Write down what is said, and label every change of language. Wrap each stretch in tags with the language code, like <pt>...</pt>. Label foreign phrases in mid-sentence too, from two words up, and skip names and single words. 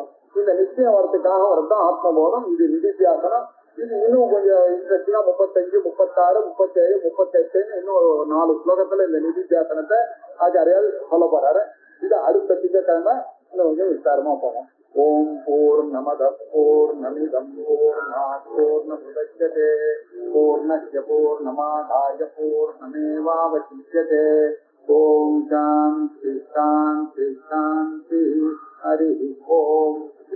<ta>இந்த நிச்சயம் வரத்துக்காக வரதான் ஆத்மபோதம். இது நிதித்தியாசனம். இது இன்னும் கொஞ்சம் இன்ட்ரெஸ்டிங்கா 35, 36, 37, 38 இன்னும் 4 ஸ்லோகத்துல இந்த நிதித்தியாசனத்தை ஆச்சாரியால் சொல்ல போறாரு. இது அடுத்த திங்கட்கிழமை இன்னும் கொஞ்சம் விசாரமா போகும்.</ta> <sa>ॐ पूर्णमदः पूर्णमिदम् पूर्णात् पूर्णमुदच्यते पूर्णस्य पूर्णमादाय पूर्णमेवावशिष्यते. ॐ शान्ति शान्ति शान्ति. हरि ॐ.</sa>